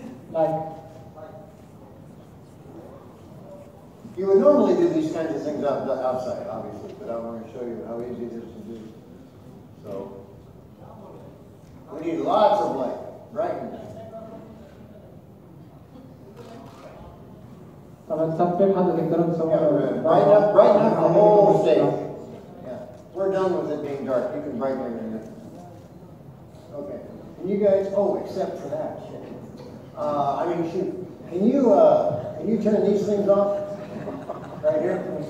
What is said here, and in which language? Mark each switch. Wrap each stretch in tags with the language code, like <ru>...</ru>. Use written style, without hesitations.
<en>Like. You would normally do these kinds of things outside, obviously, but I want to show you how easy it is to do. So, we need lots of light, brightness.</en> <ar>طبعا التطبيق هذا تقدرون تسوونه</ar> <en>brighten up the whole stage. Yeah, we're done with it being dark. You can brighten everything up. Okay, and you guys, except for that shit. I mean, shoot, can you turn these things off right here?</en>